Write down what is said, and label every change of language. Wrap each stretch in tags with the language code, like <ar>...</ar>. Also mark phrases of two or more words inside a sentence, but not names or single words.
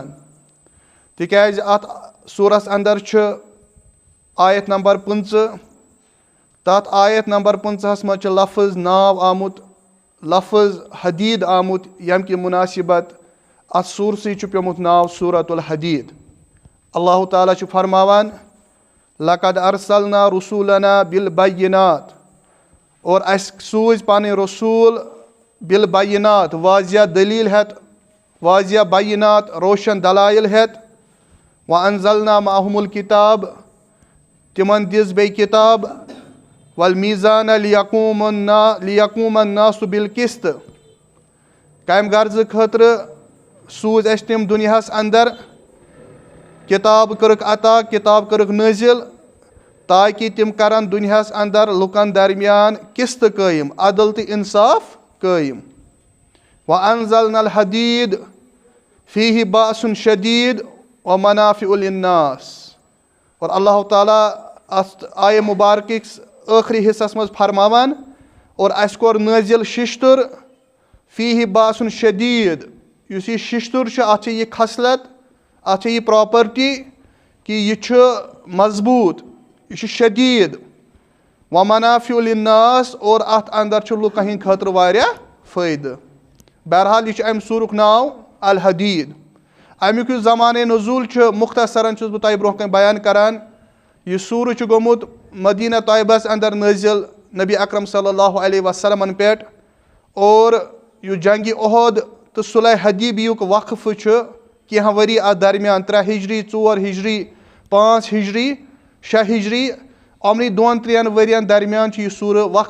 <ks>تِکیازِ اتھ سورس اندر چھُ آیت نمبر 15 تتھ آیت نمبر 15 منٛز چھُ لفظ ناو آمُت لفظ حدیٖد آمُت ییٚمہِ کہِ مُناسِبت اتھ سورسٕے چھُ پیوٚمُت ناو سورۃ الحدیٖد اللہ تعالیٰ چھُ فرماوان</ks> <ar>لقد ارسلنا رسولنا بالبینات</ar> <ks>اور اسہِ سوٗزۍ پنٕنۍ رسوٗل بالبینات واضح دلیٖل ہٮ۪تھ واضح بینات روشن دلایل ہٮ۪تھ</ks> <ar>وانزلنا معہم الکتاب</ar> <ks>تِمن دِژ بیٚیہِ کِتاب</ks> <ar>والمیٖزان لیقوم الناس بالقسط</ar> <ks>کمہِ غرضہٕ خٲطرٕ سوٗزۍ اَسہِ تِم دُنیاہس اندر کِتاب کٔرٕکھ عطا کِتاب کٔرٕکھ نٲزِل تاکہِ تِم کرن دُنیاہس اندر لُکن درمیان قسط قٲیِم عدل تہٕ انصاف قٲیِم</ks> <ar>وانزلنا الحدیٖد فیٖہ باسٌ شدیٖد ومنافع للناس</ar> <ks>اور اللہ تعالیٰ اتھ آیہِ مُبارکِکِس ٲخری حصس منٛز فرماوان اور اسہِ کوٚر نٲزِل ششتُر</ks> <ar>فیٖہ باسٌ شدیٖد</ar> <ks>یُس یہِ ششتُر چھُ اتھ چھِ یہِ خصلت اتھ چھِ یہِ پراپرٹی کہِ یہِ چھُ مضبوٗط یہِ چھُ شدیٖد</ks> <ar>ومنافع للناس</ar> <ks>اور اتھ اندر چھُ لُکن ہٕنٛدِ خٲطرٕ واریاہ فٲیدٕ بہرحال یہِ چھُ امہِ سورُک ناو الحدیٖد امیُک یُس زمانے نزوٗل چھُ مختصرن چھُس بہٕ تۄہہِ برونٛہہ کنہِ بیان کران یہِ سورہ چھُ گوٚمُت مدیٖنہ طیبس اندر نٲزِل نبی اکرم</ks> <ar>صلی اللہ علیہ وسلمن</ar> <ks>پٮ۪ٹھ اور یُس جنگہِ اُحد تہٕ صلح حدیبیُک وقفہٕ چھُ کینٛہہ ؤری اتھ درمیان 3 ہجری 4 ہجری 5 ہجری 6 ہجری یِمنٕے 2-3 ؤرین درمیان چھُ یہِ سورہ</ks>